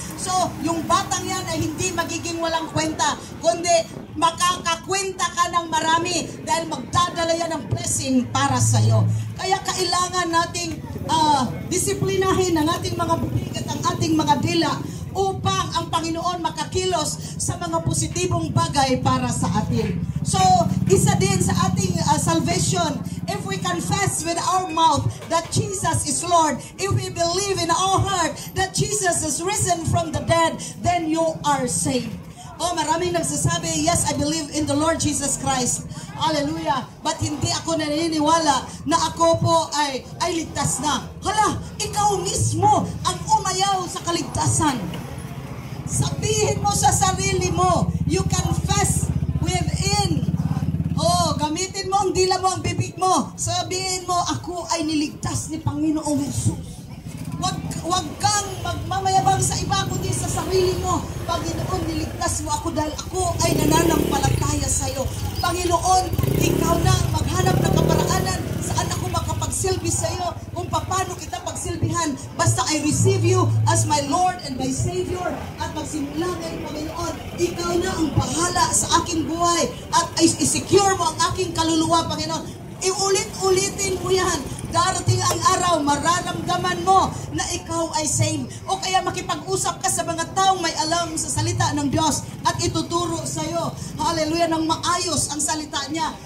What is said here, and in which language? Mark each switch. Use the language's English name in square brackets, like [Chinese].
[Filipino] So, yung batang yan ay hindi magiging walang kwenta, kundi makakakwenta ka ng marami dahil magdadala yan ng blessing para sa'yo. Kaya kailangan nating disiplinahin ang ating mga bibig at ang ating mga dila upang ang Panginoon makakilos sa mga positibong bagay para sa atin. [English] So, isa din sa ating salvation, if we confess with our mouth that Jesus is Lord, if we believe in our heart that Jesus is risen from the dead, then you are saved. Oh, maraming nagsasabi, yes, I believe in the Lord Jesus Christ. [Filipino] Hallelujah. But hindi ako naniniwala na ako po ay ligtas na. Hala, ikaw mismo ang umayaw sa kaligtasan. Sabihin mo sa sarili mo, you confess within. Oh, gamitin mo ang dila mo, ang bibig mo. Sabihin mo, ako ay niligtas ni Panginoong Jesus. Wag kang magmamayabang sa iba kundi sa sarili mo. Panginoon, niligtas mo ako dahil ako ay nananampalataya sa iyo. Panginoon, ikaw na maghanap ng kaparaanan saan ako makapagsilbi sa iyo, kung paano kita pagsilbihan. [English] Basta I receive you as my Lord and my Savior. [Filipino] At magsimula ngayon, Panginoon, ikaw na ang bahala sa aking buhay. At i-secure mo ang aking kaluluwa, Panginoon. Iulit-ulitin mo yan. Darating ang araw, mararamdaman mo na ikaw ay saved. O kaya makipag-usap ka sa mga taong may alam sa salita ng Diyos at ituturo sa iyo, hallelujah, ng maayos ang salita niya.